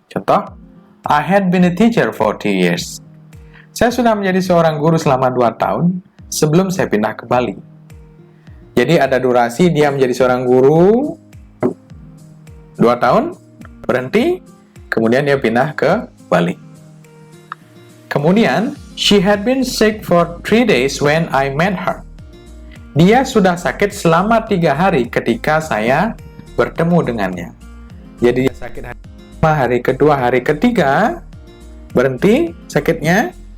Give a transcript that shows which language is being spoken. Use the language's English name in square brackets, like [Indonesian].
[Indonesian] Contoh, [English] I had been a teacher for 2 years. [Indonesian] Saya sudah menjadi seorang guru selama 2 tahun sebelum saya pindah ke Bali. Jadi ada durasi dia menjadi seorang guru 2 tahun, berhenti, kemudian dia pindah ke Bali. Kemudian, [English] she had been sick for 3 days when I met her. [Indonesian] Dia sudah sakit selama 3 hari ketika saya bertemu dengannya. Jadi dia sakit hari pertama, hari kedua, hari ketiga, berhenti sakitnya.